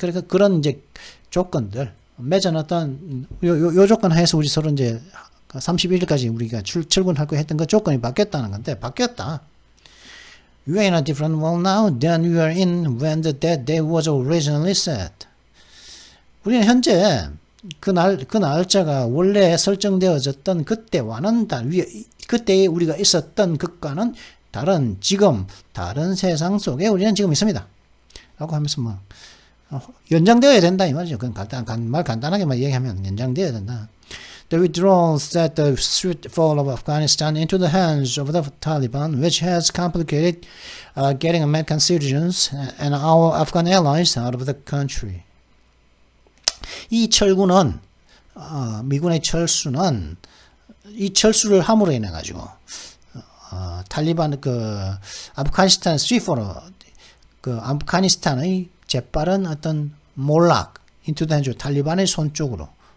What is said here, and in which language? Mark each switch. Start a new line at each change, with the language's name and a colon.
Korean: 그러니까 그런 이제 조건들 맺어놨던 요 조건 하에서 우리 서로 이제 31일까지 우리가 출근할 거 했던 그 조건이 바뀌었다는 건데 바뀌었다.
English: You are in a different world now than you are in when that day was originally set.
Korean: 우리는 현재 그 날짜가 원래 설정되어졌던 그때와는 그때에 우리가 있었던 것과는 지금 다른 세상 속에 우리는 지금 있습니다. 라고 하면서 뭐 연장되어야 된다 이 말이죠. 그건 간단하게만 얘기하면 연장되어야 된다.
English: The withdrawal set the swift fall of Afghanistan into the hands of the Taliban, which has complicated getting American citizens and our Afghan allies out of the country.
Korean: 이 철구는 미군의 철수는 이 철수를 함으로 인해 가지고 탈리반 아프가니스탄 스위퍼로 아프가니스탄의 재빠른 어떤 몰락
English: into the hands
Korean: 탈리반의 손 쪽으로